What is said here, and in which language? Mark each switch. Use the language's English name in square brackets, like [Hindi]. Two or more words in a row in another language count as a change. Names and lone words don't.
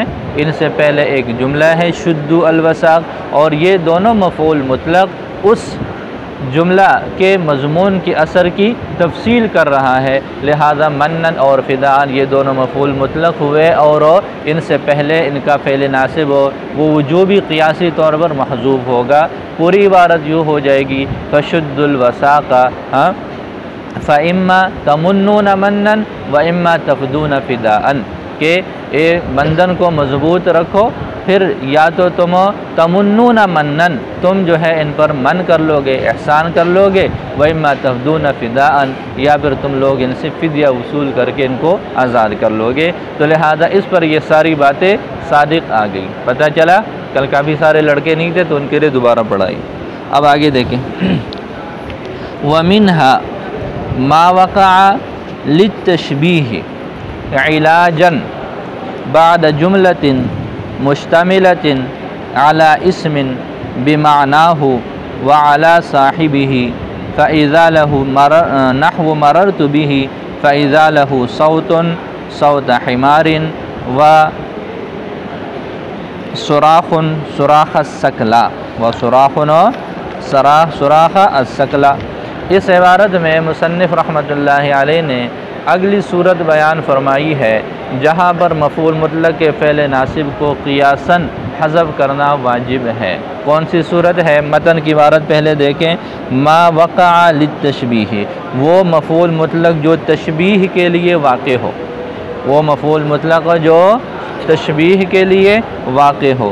[Urdu] ان سے پہلے ایک جملہ ہے [Arabic] شدوا الوثاق, [Urdu] اور یہ دونوں مفعول مطلق اس جملہ کے مضمون کے اثر کی تفصیل کر رہا ہے. لہٰذا منًّا اور فداءً یہ دونوں مفعول مطلق ہوئے، اور ان سے پہلے ان کا فعل ناصب ہو وہ وجوبی قیاسی طور پر محذوف ہوگا. پوری عبارت یوں ہو جائے گی, [Arabic] فشدوا الوثاق فإما تمنون منا وإما تفدون فداء, [Urdu] کہ اے بندھن کو مضبوط رکھو، پھر یا تو تم [Arabic] تمنون منا [Urdu] تم جو ہے ان پر من کر لو گے، احسان کر لو گے, [Arabic] وإما تفدون فداء [Urdu] یا پھر تم لوگ ان سے فدیہ وصول کر کے ان کو آزاد کر لو گے. تو لہٰذا اس پر یہ ساری باتیں صادق آ گئی. پتا چلا کل کافی سارے لڑکے نہیں تھے تو ان کے لیے دوبارہ پڑھائی. اب آگے دیکھیں, [Arabic] ومنها ما وقع للتشبيه علاجا بعد جملة مشتملة على اسم بمعناه وعلى صاحبه فإذا له نحو مررت به فإذا له صوت صوت حمار وصراخ صراخ الثكلى وصراخ صراخ الثكلى. [Urdu] اس عبارت میں مصنف [Arabic] رحمۃ اللہ علیہ [Urdu] نے اگلی صورت بیان فرمائی ہے جہاں پر مفعول مطلق کے فعل ناصب کو قیاساً حذف کرنا واجب ہے. کون سی صورت ہے؟ متن کی عبارت پہلے دیکھیں. [Arabic] ما وقع للتشبيه, [Urdu] وہ مفعول مطلق جو تشبیہ کے لیے واقع ہو، وہ مفعول مطلق جو تشبیہ کے لیے واقع ہو.